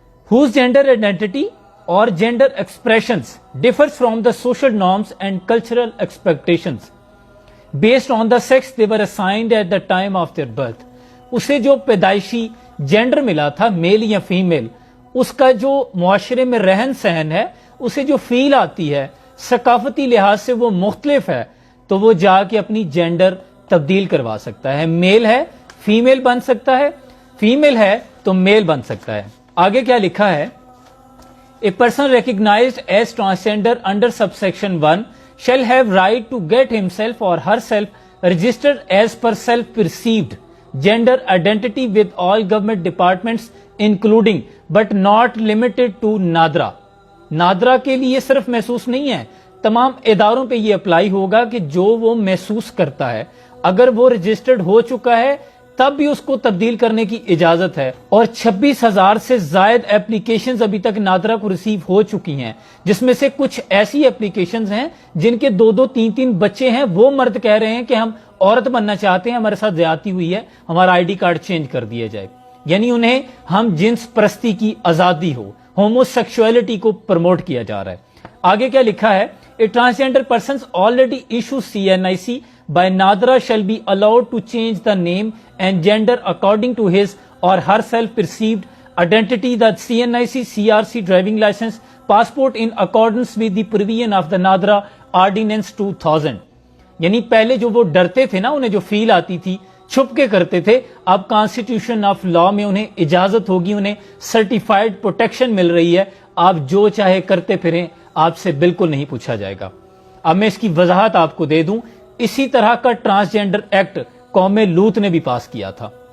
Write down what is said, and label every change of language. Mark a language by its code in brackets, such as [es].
[en] whose gender identity or gender expressions differs from the social norms and cultural expectations based on the sex they were assigned at the time of their birth. [ur] اسے جو پیدائشی gender ملا تھا، میل یا female, اس کا جو معاشرے میں رہن سہن ہے، اسے جو فیل آتی ہے، ثقافتی لحاظ سے وہ مختلف ہے، تو وہ جا کے اپنی جینڈر تبدیل کروا سکتا ہے. میل ہے فیمیل بن سکتا ہے، فیمیل ہے تو میل بن سکتا ہے. آگے کیا لکھا ہے، [en] A person recognized as transgender under subsection 1 shall have right to get himself or herself registered as per self-perceived gender identity with all government departments including but not limited to Nadra. [ur] NADRA کے لیے صرف محسوس نہیں ہے، تمام اداروں پہ یہ اپلائی ہوگا کہ جو وہ محسوس کرتا ہے، اگر وہ رجسٹرڈ ہو چکا ہے تب بھی اس کو تبدیل کرنے کی اجازت ہے. اور 26,000 سے زائد اپلیکیشنز ابھی تک نادرا کو ریسیو ہو چکی ہیں، جس میں سے کچھ ایسی اپلیکیشنز ہیں جن کے 2 3 بچے ہیں. وہ مرد کہہ رہے ہیں کہ ہم عورت بننا چاہتے ہیں، ہمارے ساتھ زیادتی ہوئی ہے، ہمارا آئی ڈی کارڈ چینج کر دیا جائے. یعنی انہیں ہم جنس پرستی کی آزادی ہو، ہومو سیکشولیٹی کو پروموٹ کیا جا رہا ہے. آگے کیا لکھا ہے، [en] A transgender persons already issue CNIC by Nadra shall be allowed to change the name and gender according to his or her self-perceived identity, the CNIC CRC driving license, passport in accordance with the provision of the Nadra Ordinance 2000. [ur] یعنی پہلے جو وہ ڈرتے تھے نا، انہیں جو فیل آتی تھی، چھپ کے کرتے تھے، اب کانسٹیٹیوشن آف لا میں انہیں اجازت ہوگی، انہیں سرٹیفائڈ پروٹیکشن مل رہی ہے. آپ جو چاہے کرتے پھریں، آپ سے بالکل نہیں پوچھا جائے گا. اب میں اس کی وضاحت آپ کو دے دوں. اسی طرح کا ٹرانسجینڈر ایکٹ قوم لوط نے بھی پاس کیا تھا.